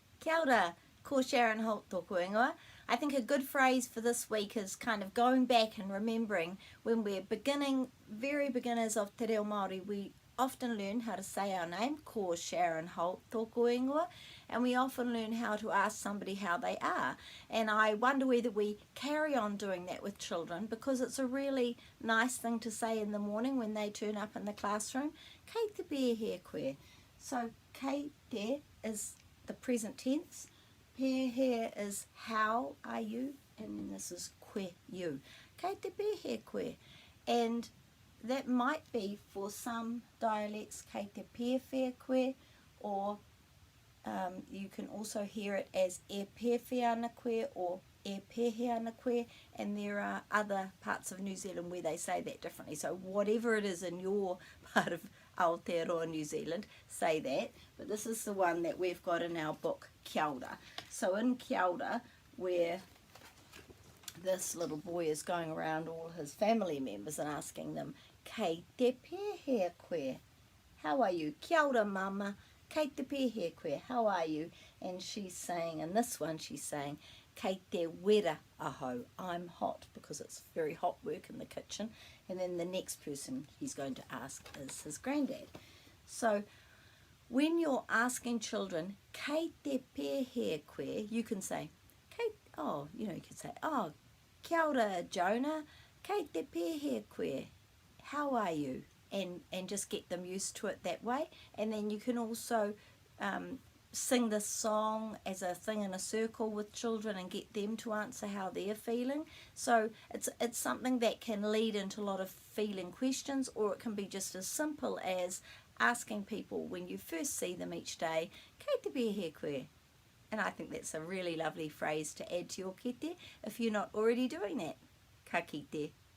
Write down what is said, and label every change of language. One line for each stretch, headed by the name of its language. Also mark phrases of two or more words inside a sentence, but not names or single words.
Māori: Kia ora, ko Sharon Holt tōku ingoa.
English: I think a good phrase for this week is kind of going back and remembering when we're very beginners of
Māori: Te Reo Māori,
English: we often learn how to say our name,
Māori: ko Sharon Holt tōku ingoa,
English: and we often learn how to ask somebody how they are. And I wonder whether we carry on doing that with children, because it's a really nice thing to say in the morning when they turn up in the classroom.
Māori: Kei te pēhea koe.
English: So
Māori: kei te
English: is the present tense. Pēhea is how are you, and this is koe, you.
Māori: Kei te pēhea koe.
English: And that might be for some dialects
Māori: kei te pēwhia koe,
English: or you can also hear it as
Māori: e pēwhia ana koe
English: or
Māori: e pēhea ana koe,
English: and there are other parts of New Zealand where they say that differently. So whatever it is in your part of Aotearoa, New Zealand, say that. But this is the one that we've got in our book, Kia ora. So in Kia ora, where this little boy is going around all his family members and asking them,
Māori: kei te pēhea koe,
English: how are you?
Māori: Kia ora mama, kei te pēhea koe,
English: how are you? And she's saying, in this one she's saying,
Māori: kei te wera aho,
English: I'm hot, because it's very hot work in the kitchen. And then the next person he's going to ask is his granddad. So when you're asking children,
Māori: kei te pēhea koe,
English: you can say, you can say,
Māori: kia ora Jonah, kei te pēhea koe,
English: how are you? And just get them used to it that way. And then you can also sing this song as a thing in a circle with children and get them to answer how they're feeling. So it's something that can lead into a lot of feeling questions, or it can be just as simple as asking people when you first see them each day,
Māori: kei te pēhea koe.
English: And I think that's a really lovely phrase to add to your kete if you're not already doing that.
Māori: Ka kite.